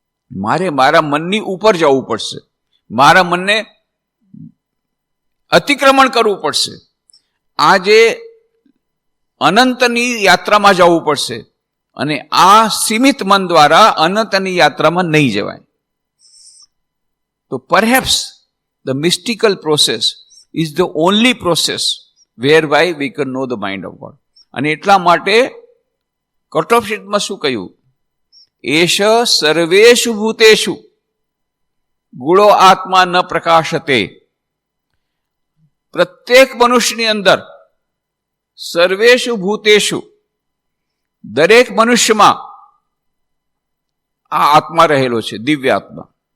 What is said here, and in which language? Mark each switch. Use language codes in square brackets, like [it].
[gu] મારે મારા મનની ઉપર જવું પડશે, મારા મનને અતિક્રમણ કરવું પડશે, આ જે અનંતની યાત્રામાં જવું પડશે, અને આ સીમિત મન દ્વારા અનંતની યાત્રામાં નહીં જવાય. [en] તો perhaps the mystical process is the only process whereby we can know the mind of God. [gu] અને એટલા માટે કટ ઓફ શીટમાં શું કહ્યું? [sa] એશ સર્વેષુ ભૂતેષુ ગુણો આત્મા ન પ્રકાશતે. [gu] પ્રત્યેક મનુષ્યની અંદર, [sa] સર્વેષુ ભૂતેષુ, [gu] દરેક મનુષ્યમાં આ આત્મા રહેલો છે, દિવ્ય આત્મા.